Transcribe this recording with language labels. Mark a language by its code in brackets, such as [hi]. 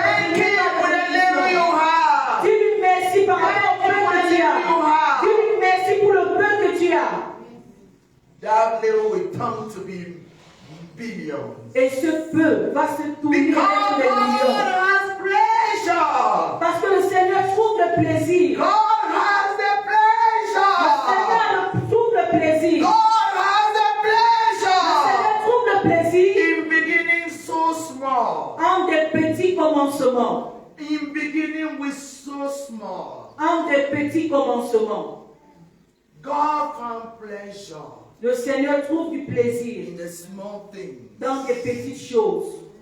[en] Thank Him with the little you have. [fr] Dis-lui merci par rapport au peu que tu as. Dis-lui merci pour le peu que tu as. [en] That little will turn to be billions. [fr] Et ce peu va se tourner [en] Because [fr] avec des [en] God [fr] millions. [en] has pleasure. [fr] Parce que le Seigneur trouve le plaisir. [en] God has the [fr] Le [en] pleasure. [fr] Seigneur trouve le plaisir. [en] God has the [fr] Le [en] pleasure. [fr] Seigneur trouve le plaisir [en] In beginning so small. [fr] en des petits commencements. [en] In beginning with so small. [fr] En des petits commencements. [en] God found pleasure [fr] Le Seigneur trouve du plaisir [en] in the small things. [fr] dans des petites choses.